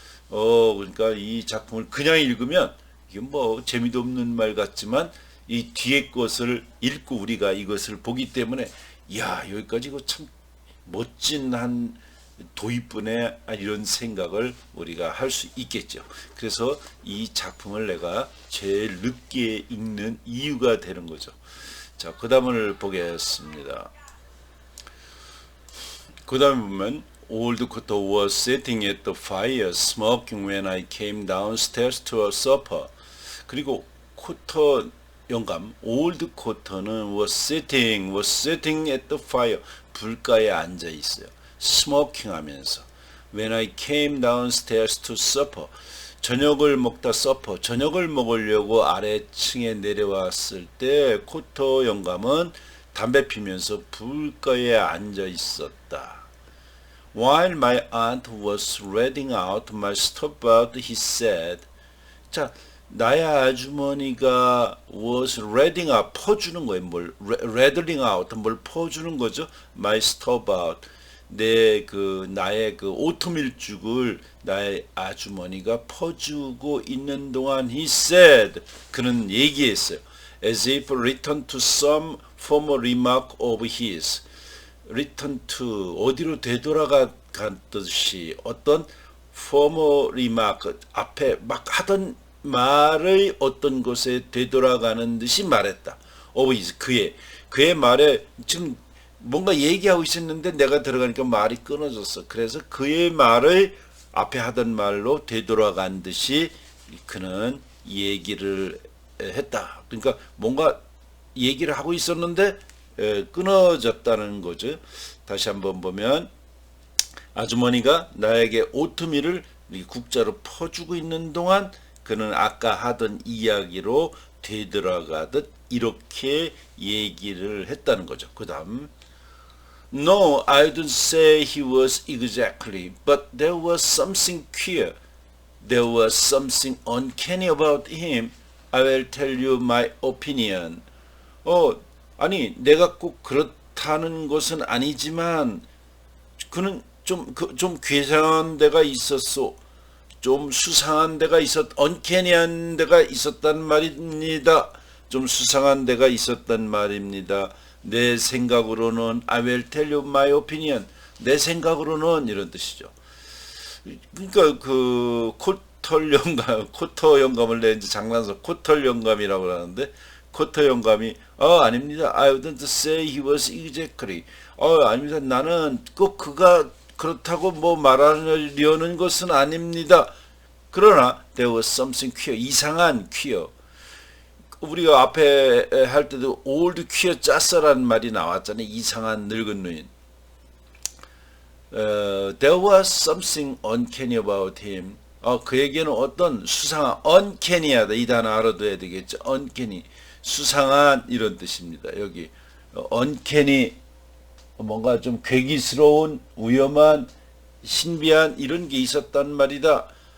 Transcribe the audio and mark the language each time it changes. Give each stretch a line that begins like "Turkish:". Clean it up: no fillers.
Korean: 그러니까 이 작품을 그냥 읽으면 이게 뭐 재미도 없는 말 같지만 이 뒤에 것을 읽고 우리가 이것을 보기 때문에 야, 여기까지 이거 참 멋진 한 도입부네 이런 생각을 우리가 할 수 있겠죠. 그래서 이 작품을 내가 제일 늦게 읽는 이유가 되는 거죠. 자, 그 다음을 보겠습니다. 그 다음에 보면
English: Old Koto was sitting at the fire smoking when I came downstairs to a supper.
Korean: 그리고 코터 영감
English: Old Koto는 was sitting at the fire
Korean: 불가에 앉아 있어요. 스모킹 하면서
English: When I came downstairs to supper
Korean: 저녁을 먹다 저녁을 먹으려고 아래층에 내려왔을 때 코터 영감은 담배 피면서 불가에 앉아 있었다.
English: While my aunt was reading out my stopboard, he said.
Korean: 자, 나의 아주머니가
English: was reading out
Korean: 퍼주는 거예요. 뭘 reading out 뭘 퍼주는 거죠.
English: My stopboard
Korean: 나의 그 오트밀죽을 나의 아주머니가 퍼주고 있는 동안
English: he said
Korean: 그는 얘기했어요.
English: As if return to some former remark of his.
Korean: return to 어디로 되돌아갔듯이 어떤
English: former remark
Korean: 앞에 막 하던 말의 어떤 것에 되돌아가는 듯이 말했다.
English: of his
Korean: 그의 말에 지금 뭔가 얘기하고 있었는데 내가 들어가니까 말이 끊어졌어. 그래서 그의 말을 앞에 하던 말로 되돌아간 듯이 그는 얘기를 했다. 그러니까 뭔가 얘기를 하고 있었는데 끊어졌다는 거죠. 다시 한번 보면 아주머니가 나에게 오트밀을 국자로 퍼주고 있는 동안 그는 아까 하던 이야기로 되돌아가듯 이렇게 얘기를 했다는 거죠. 그 다음
English: No, I don't say he was exactly, but there was something queer. There was something uncanny about him. I will tell you my opinion.
Korean: 아니 내가 꼭 그렇다는 것은 아니지만 그는 좀 괴상한 데가 있었소. 좀 수상한 데가 uncanny한 데가 있었단 말입니다. 좀 수상한 데가 있었단 말입니다. 내 생각으로는
English: I will tell you my opinion.
Korean: 내 생각으로는 이런 뜻이죠. 그러니까 그 코터 영감을 내 이제 장난서 코터 영감이라고 하는데 코터 영감이 아닙니다.
English: I wouldn't say he was exactly.
Korean: 아닙니다. 나는 꼭 그가 그렇다고 뭐 말하려는 것은 아닙니다. 그러나
English: there was something queer.
Korean: 이상한 queer. 우리가 앞에 할 때도
English: old queer
Korean: 짰어라는 말이 나왔잖아요. 이상한 늙은 노인.
English: There was something uncanny about him.
Korean: 그에게는 어떤 수상한 uncanny하다 이 단어 알아둬야 되겠죠. uncanny 수상한 이런 뜻입니다. 여기 uncanny 뭔가 좀 괴기스러운 위험한 신비한 이런 게 있었단 말이다.